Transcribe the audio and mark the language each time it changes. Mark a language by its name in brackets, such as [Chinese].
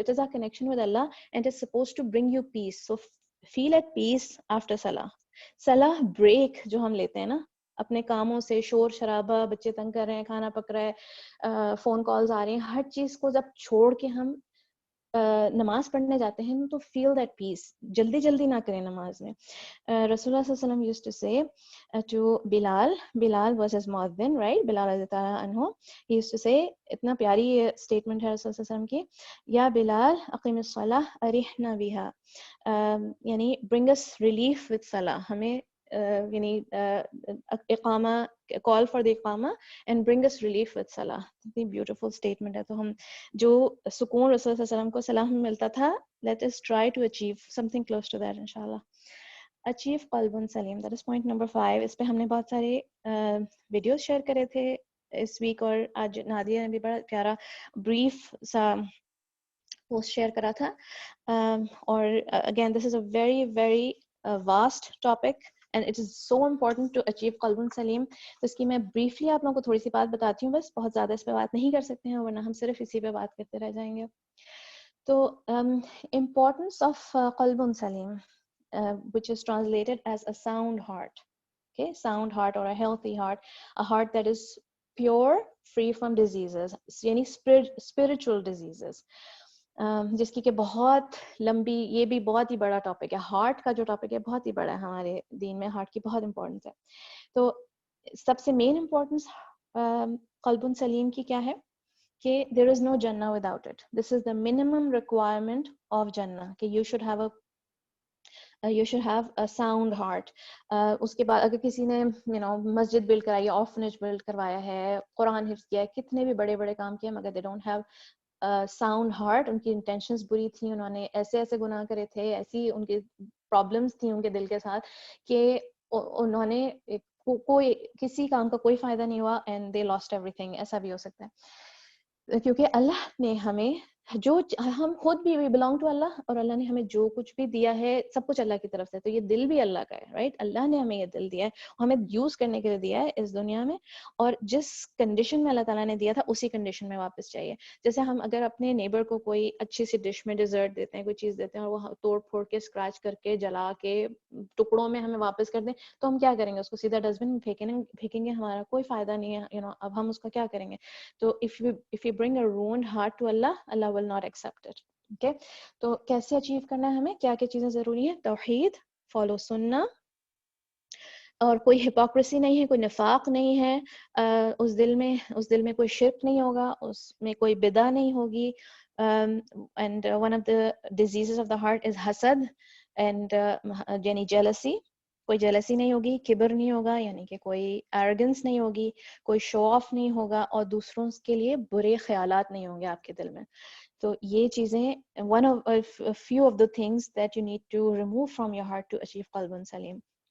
[English] It is our connection with Allah and it is supposed to bring you peace. So feel at peace after salah. [Hindi] Salah break जो हम लेते हैं ना अपने कामों से, शोर शराबा, बच्चे तंग कर रहे हैं, खाना पक रहा है, फोन कॉल्स आ रही हैं, हर चीज को जब छोड़ के हम नमाज पढ़ने जाते हैं तो [English] feel that peace. [Hindi] जल्दी जल्दी ना करें नमाज में. [English] Rasulullah sallallahu alaihi wasallam used to say to Bilal was his muadhin, right? Bilal radhiyallahu anhu, he used to say, [Hindi] इतना प्यारी [English] statement है Rasulullah sallallahu alaihi wasallam की, या Bilal [Arabic] अकीमिस सलाह अरिहना बिहा, [English] यानी bring us relief with salah. हमें यानी इकामा, call for the इकामा and bring us relief with salah. [Hindi] इतनी beautiful statement है. तो हम जो सुकून रसूल सल्लल्लाहु अलैहि वसल्लम को सलाह में मिलता था, [English] let us try to achieve something close to that inshallah. Achieve qalbun salim, that is point number 5. [Hindi] इस पे हमने बहुत सारे वीडियोस शेयर करे थे इस वीक और आज नादिया ने भी बड़ा प्यारा ब्रीफ सा पोस्ट शेयर करा था. [English] और again this is a very very vast topic and it is so important to achieve qalbun salim. [Hindi] तो इसकी मैं briefly आप लोगों को थोड़ी सी बात बताती हूँ, बस बहुत ज़्यादा इस पे बात नहीं कर सकते हैं वरना हम सिर्फ इसी पे बात करते रह जाएंगे. [English] तो importance of qalbun salim, which is translated as a sound heart. Okay, sound heart or a healthy heart, a heart that is pure, free from diseases, यानी spiritual diseases. [Hindi] जिसकी कि बहुत लंबी, ये भी बहुत ही बड़ा टॉपिक है. हार्ट का जो टॉपिक है बहुत ही बड़ा है हमारे दीन में, हार्ट की बहुत इंपॉर्टेंस है. तो सबसे मेन इंपॉर्टेंस कल्बुन सलीम की क्या है कि [English] there is no Jannah without it. This is the minimum requirement of Jannah, कि you should have a sound heart. [Hindi] उसके बाद अगर किसी ने मस्जिद बिल्ड कराई है, ऑर्फनेज बिल्ड करवाया है, कुरान हिफ्ज़ किया है, कितने भी बड़े बड़े काम किए, मगर [English] they don't have [Hindi] sound heart, उनकी इंटेंशंस बुरी थी, उन्होंने ऐसे ऐसे गुनाह करे थे, ऐसी उनकी प्रॉब्लम्स थी उनके दिल के साथ कि उन्होंने कोई किसी काम का कोई फायदा नहीं हुआ [English] And they lost everything. [Hindi] ऐसा भी हो सकता है क्योंकि अल्लाह ने हमें जो हम खुद भी [English] we belong to Allah [Hindi] और अल्लाह ने हमें जो कुछ भी दिया है सब कुछ अल्लाह की तरफ से. तो ये दिल भी अल्लाह का है, राइट? अल्लाह ने हमें ये दिल दिया है, हमें यूज करने के लिए दिया है इस दुनिया में, और जिस कंडीशन में अल्लाह ताला ने दिया था उसी कंडीशन में वापस चाहिए. जैसे हम अगर अपने नेबर को कोई अच्छी सी डिश में डिजर्ट देते हैं, कोई चीज देते हैं और वो तोड़ फोड़ के स्क्रैच करके जला के टुकड़ों में हमें वापस कर दें, तो हम क्या करेंगे? उसको सीधा डस्टबिन में फेंकेंगे, हमारा कोई फायदा नहीं है. अब हम उसका क्या करेंगे? [English] तो if you bring a ruined heart to Allah, Allah will not accept it. [Hindi] Okay, तो कैसे अचीव करना है हमें, क्या क्या चीजें जरूरी है? तौहीद, फॉलो सुन्ना, और कोई हिपोक्रेसी नहीं है, कोई निफाक नहीं है, उस दिल में कोई शिर्क नहीं होगा, उसमें कोई बिदा नहीं होगी. [English] And one of the diseases of the heart is hasad and यानी jealousy. [Hindi] कोई जेलसी नहीं होगी, किबर नहीं होगा, यानी कि कोई एरोगेंस नहीं होगी, कोई शो ऑफ नहीं होगा, और दूसरों के लिए बुरे ख्यालात नहीं होंगे आपके दिल में. तो ये चीजें [English] one of a few of the things that you need to remove from your heart to achieve qalbun salim.